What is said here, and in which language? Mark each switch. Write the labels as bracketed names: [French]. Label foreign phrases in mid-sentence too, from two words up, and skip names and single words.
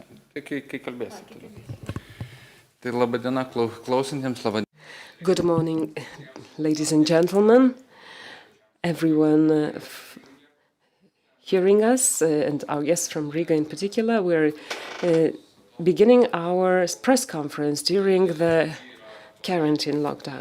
[Lithuanian] Kai kalbėsi. Tai laba diena klausantiems, laba diena. [English] Good morning, ladies and gentlemen, everyone hearing us, and our guests from Riga in particular. We're beginning our press conference during the quarantine lockdown.